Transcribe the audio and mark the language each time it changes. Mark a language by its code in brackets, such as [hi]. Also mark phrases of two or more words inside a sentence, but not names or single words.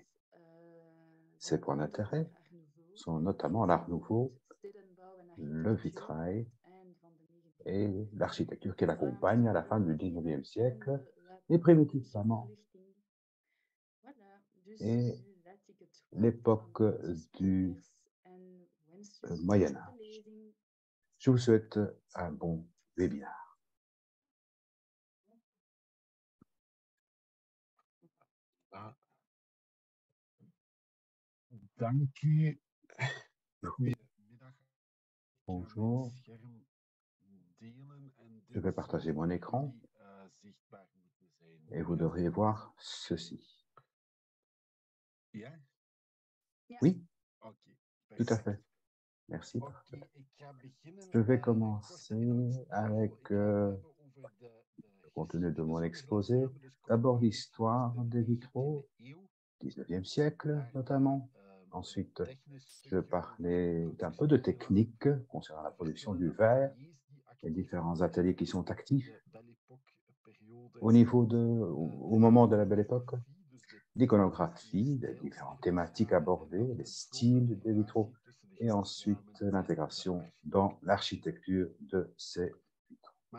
[fr] Ses points d'intérêt sont notamment l'Art nouveau, le vitrail et l'architecture qui l'accompagne à la fin du XIXe siècle, les primitifs flamands et l'époque du Moyen Âge. Je vous souhaite un bon webinaire. [nl] Dank u. Goedemiddag. [fr] Bonjour, je vais partager mon écran et vous devriez voir ceci. [nl] Ja? [fr] Oui, [nl] Oké, [fr] tout à [nl] perfect. [fr] fait. Merci. [nl] Oké, ik ga beginnen [fr] Je vais [nl] met [fr] commencer avec [nl] ik ga het hebben over [fr] le contenu de mon [nl] geschiedenis van de [fr] exposé. [nl] glasramen, dus [fr] D'abord [nl] chronologisch [fr] l'histoire [nl] vanaf [fr] des [nl] de 19e [fr] vitraux, [nl] eeuw. [fr] 19e siècle notamment. Ensuite, [nl] Technische [fr] je vais parler d'un peu de technique concernant la production du verre, les différents ateliers qui sont actifs au moment de la Belle Époque, l'iconographie, les différentes thématiques abordées, les styles des vitraux, et ensuite l'intégration dans l'architecture de ces vitraux.